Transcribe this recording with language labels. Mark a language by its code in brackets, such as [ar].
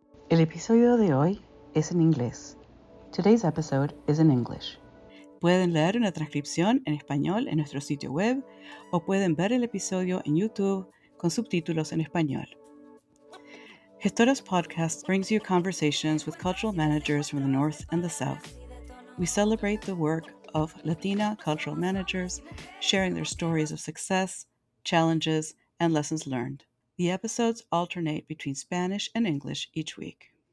[es] El episodio de hoy es en inglés. [en] Today's episode is in English. [es] Pueden leer una transcripción en español en nuestro sitio web o pueden ver el episodio en YouTube con subtítulos en español. [en] Gestoras Podcast brings you conversations with cultural managers from the North and the South. We celebrate the work of Latina cultural managers, sharing their stories of success, challenges, and lessons learned. The episodes alternate between Spanish and English each week.